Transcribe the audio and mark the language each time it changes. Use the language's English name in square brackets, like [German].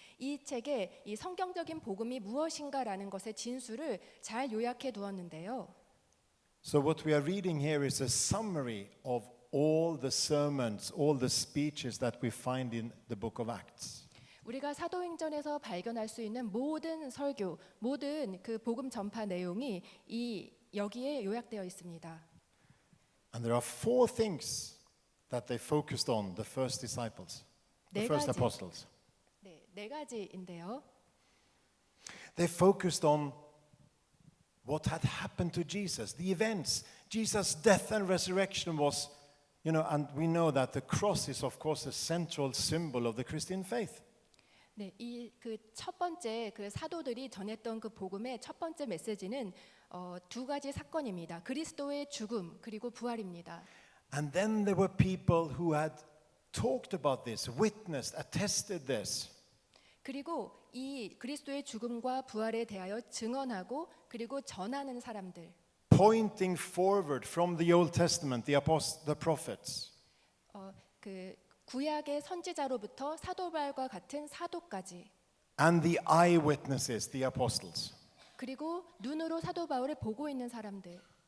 [Korean] 이 책에 이 성경적인 복음이 무엇인가라는 것의 진수를 잘 요약해 두었는데요. [English] So what we are reading here is a summary of all the sermons, all the speeches that we find in the book of Acts. [Korean] 우리가 사도행전에서 발견할 수 있는 모든 설교, 모든 그 복음 전파 내용이 여기에 요약되어 있습니다. [English] And there are four things that they focused on, the first disciples, the first apostles. [Korean] 네 가지인데요. [English] They focused on what had happened to Jesus, the events. Jesus' death and resurrection was, and we know that the cross is of course a central symbol of the Christian faith. [Korean] 네, 이 그 첫 번째 그 사도들이 전했던 그 복음의 첫 번째 메시지는 두 가지 사건입니다. 그리스도의 죽음 그리고 부활입니다. [English] And then there were people who had talked about this, witnessed, attested this. [Korean] 그리고 이 그리스도의 죽음과 부활에 대하여 증언하고 그리고 전하는 사람들. [English] Pointing forward from the Old Testament, the prophets. [Korean] 그 구약의 선지자로부터 사도 바울과 같은 사도까지. [English] And the eyewitnesses, the apostles. [Korean] 그리고 눈으로 사도 바울을 보고 있는 사람들.